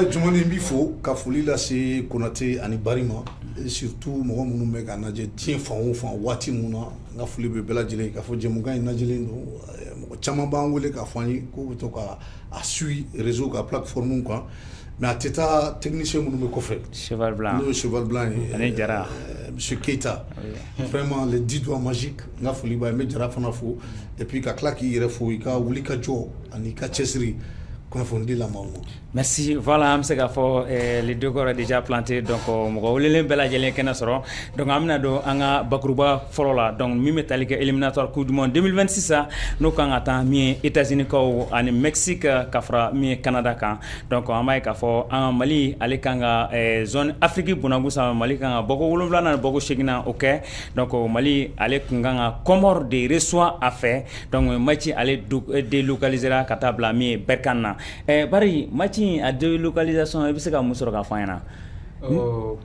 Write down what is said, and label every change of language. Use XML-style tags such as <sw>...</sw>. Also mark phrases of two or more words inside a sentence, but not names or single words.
<bm>Ouais jumɛn b'i fo ka foli lase Konate ani Bari ma surtout mɔgɔ minnu bɛ ka lajɛ diɲɛ fan o fan waati min na n ka foli bɛ bɛɛ lajɛlen ka fɔ jɛmukan in lajɛlen don mɔgɔ caman b'an wele k'a fɔ an ye ko bɛ to ka a suit réseau ka plateforme kan mais a tɛ taa technicien minnu bɛ kɔfɛ Cheval Blanc n'o ye Cheval Blanc ye ani Jara</bm> <fr>monsieur Keita vraiment les 10 doigts magiques</fr> <bm>n ka foli b'a ye n bɛ Jara fana fo</bm> <fr>et puis</fr> <bm>ka tila k'i yɛrɛ fo i ka wuli ka jɔ ani i ka cɛsiri kunnafoni la maaw ma.</bm> <fr>Merci voilà</fr> <bm>an bɛ se k'a fɔ</bm> <fr>les deux corps déjà plantés</fr> <bm>donc mɔgɔ welelen bɛɛ lajɛlen kɛnɛ sɔrɔ donc an bɛna don an ka bakuruba fɔlɔ la donc min bɛ tali kɛ</bm> <fr>éliminatoire coupe du monde 2026</fr> <bm>n'o kan ka taa min ye États-Unis kaw ani Mexique ka fara min ye Canada kan donc an b'a ye k'a fɔ an ka Mali ale kan ka zone Afrique bunakun sanfɛ Mali kan ka bɔko 7 na bɔko 8 o kɛ donc Mali ale kun kan ka Comores</bm> <fr>de reçoit</fr> <bm>a fɛ donc match ale délocalisera ka taa bila min ye Berkane na Bari match a délocalisation i bɛ se ka mun sɔrɔ k'a fɔ an ɲɛna.</bm>